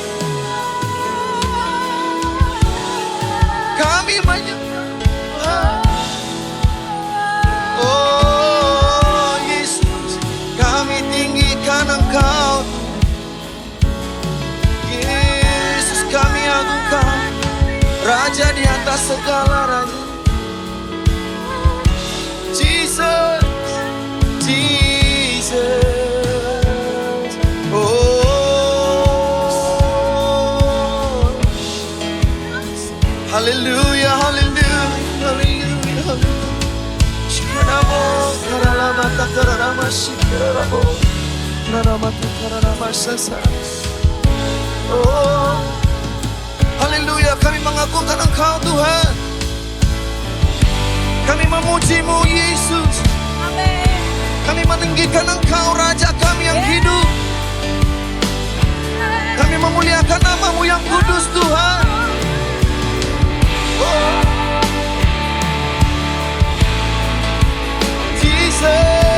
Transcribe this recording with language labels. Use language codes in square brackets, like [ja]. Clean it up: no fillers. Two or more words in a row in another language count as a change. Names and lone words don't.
[id] Kami menyembah. Oh Yesus, kami tinggikan Engkau. Yesus, kami agungkan, Raja di atas segala raja. Jesus, Jesus. Oh, haleluya, haleluya, haleluya, haleluya. Shikaramo, karalamata, kararama, shikaramo, kararamata, kararama, sasa. Oh, haleluya, kami mengagungkan Engkau Tuhan. Kami memuji-Mu Yesus. Kami meninggikan Engkau Raja kami yang hidup. Kami memuliakan nama-Mu yang kudus Tuhan. Oh, Jesus.